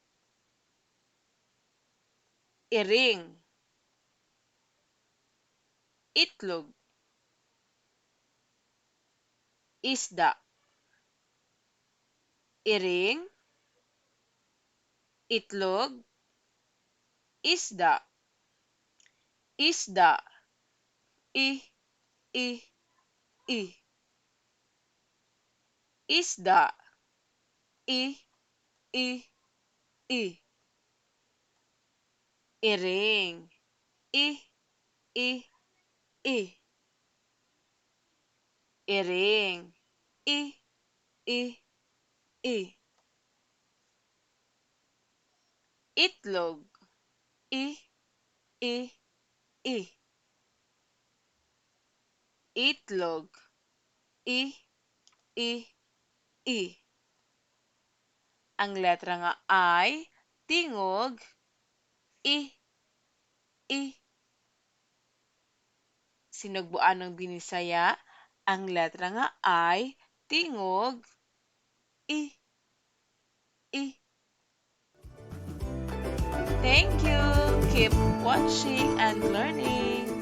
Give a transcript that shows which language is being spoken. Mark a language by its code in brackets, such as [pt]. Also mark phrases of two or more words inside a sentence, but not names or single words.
[ceb] Iring, itlog, isda. Iring, itlog, isda. Isda, I, I, I. Isda, I, I, I. Iring, I, I, I. Iring, I, I, I. Itlog, I, I, I. Itlog, I, I, I. Ang letra nga ay tingog I, I. Sinugbuanong Binisaya, ang letra nga ay tingog I, I. [en] Thank you. Keep watching and learning.